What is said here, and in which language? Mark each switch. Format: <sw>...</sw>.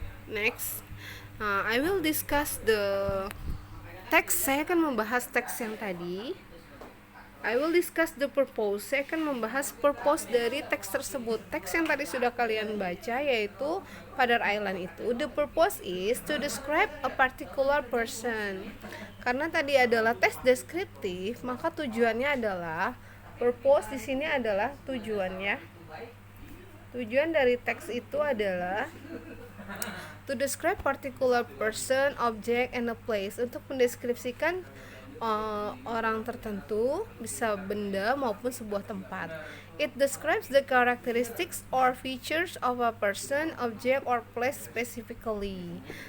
<en>Next, I will discuss the text.</en> <id>Saya akan membahas teks yang tadi.</id> <en>I will discuss the purpose.</en> <id>Saya akan membahas purpose dari teks tersebut. Teks yang tadi sudah kalian baca yaitu Padar Island itu.</id> <en>The purpose is to describe a particular person.</en> <id>Karena tadi adalah teks deskriptif, maka tujuannya adalah purpose di sini adalah tujuannya. Tujuan dari teks itu adalah</id> <en>to describe particular person, object, and a place,</en> <id>untuk mendeskripsikan orang tertentu, bisa benda maupun sebuah tempat.</id> <en>It describes the characteristics or features of a person, object, or place specifically.</en>